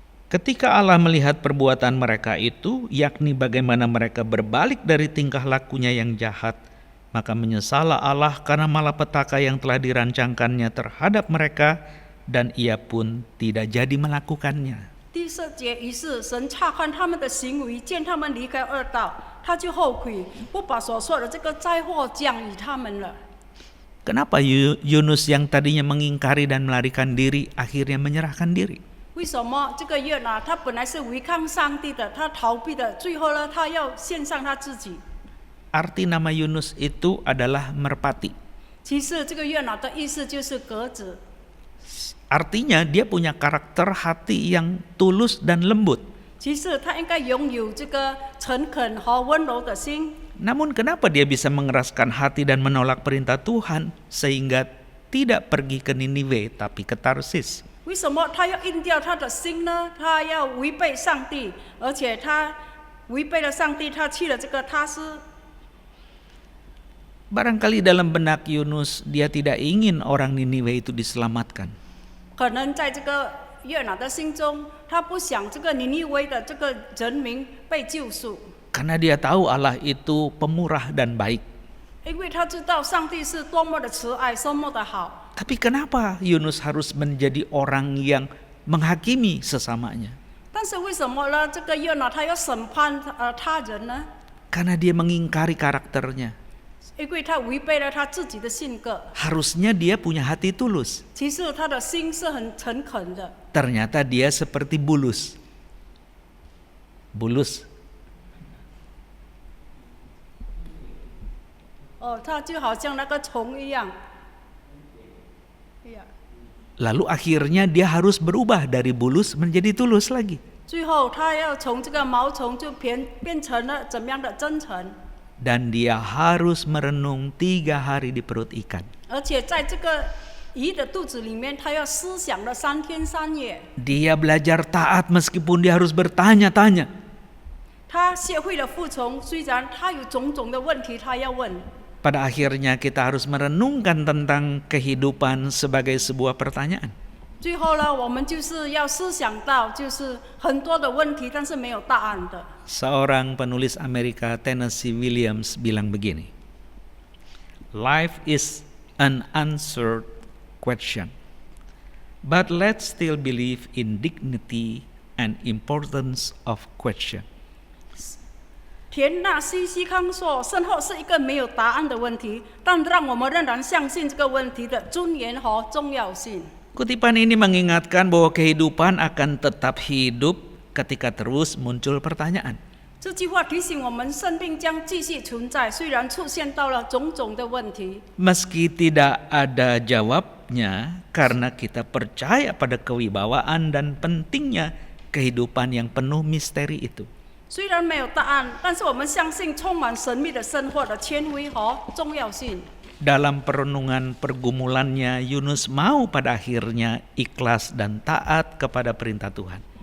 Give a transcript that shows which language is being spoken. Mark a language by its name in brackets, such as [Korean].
[Indonesian] Ketika Allah melihat perbuatan mereka itu, yakni bagaimana mereka berbalik dari tingkah lakunya yang jahat, maka menyesallah Allah karena malapetaka yang telah dirancangkannya terhadap mereka, dan ia pun tidak jadi melakukannya. [Chinese] 第4节，于是神察看他们的行为，见他们离开恶道，他就后悔，不把所说的这个灾祸降于他们了。 [Indonesian] Kenapa Yunus yang tadinya mengingkari dan melarikan diri, akhirnya menyerahkan diri? [Chinese] 为什么这个约拿他本来是违抗上帝的，他逃避的，最后呢，他要献上他自己？ [Indonesian] Arti nama Yunus itu adalah merpati. [Chinese] 其实这个约拿的意思就是鸽子， [Indonesian] Artinya dia punya karakter hati yang tulus dan lembut. [Chinese] 其实他应该拥有这个诚恳和温柔的心。 [Indonesian] Namun kenapa dia bisa mengeraskan hati dan menolak perintah Tuhan sehingga tidak pergi ke Niniwe tapi ke Tarsis? [Chinese] 为什么他要硬掉他的心呢？他要违背上帝，而且他违背了上帝，他去了这个他斯。 [Indonesian] Barangkali dalam benak Yunus dia tidak ingin orang Niniwe itu diselamatkan. [Chinese] 可能在这个约拿的心中，他不想这个尼尼微的这个人民被救赎， [Indonesian] Karena dia tahu Allah itu pemurah dan baik. [Chinese] 因为他知道上帝是多么的慈爱，多么的好。 [Indonesian] Tapi kenapa Yunus harus menjadi orang yang menghakimi sesamanya? [Chinese] 但是为什么呢？这个约拿他要审判他人呢？ [Indonesian] Karena dia mengingkari karakternya. [Chinese] 因为他违背了他自己的性格。 [Indonesian] Harusnya dia punya hati tulus. [Chinese] 其实他的心是很诚恳的。 [Indonesian] Ternyata dia seperti bulus. Bulus. [Chinese] 他就好像那个虫一样。 [Indonesian] Lalu akhirnya dia harus berubah dari bulus menjadi tulus lagi. [Chinese] 最后他要从这个毛虫就变成了怎么样的真诚。 [Indonesian] Dan dia harus merenung 3 hari di perut ikan. [Chinese] 而且在这个鱼的肚子里面，他要思想了3天3夜。 [Indonesian] Dia belajar taat meskipun dia harus bertanya-tanya. [Chinese] 他学会了服从，虽然他有种种的问题，他要问。 [Indonesian] Pada akhirnya kita harus merenungkan tentang kehidupan sebagai sebuah pertanyaan. [Chinese] 最后呢，我们就是要思想到，就是很多的问题，但是没有答案的。 [Indonesian] Seorang penulis Amerika, Tennessee Williams, bilang begini. [English] Life is an unanswered question. But let's still believe in dignity and importance of question. [Chinese] 田纳西西康说：“身后是一个没有答案的问题，但让我们仍然相信这个问题的尊严和重要性。” [Indonesian] Kutipan ini mengingatkan bahwa kehidupan akan tetap hidup ketika terus muncul pertanyaan. [Chinese] 这句话提醒我们，生命将继续存在，虽然出现到了种种的问题。 [Indonesian] Meski tidak ada jawabnya, karena kita percaya pada kewibawaan dan pentingnya kehidupan yang penuh misteri itu. [Chinese] 虽然没有答案，但是我们相信充满神秘的生活的权威和重要性。 [Indonesian] Dalam perenungan pergumulannya, Yunus mau pada akhirnya ikhlas dan taat kepada perintah Tuhan.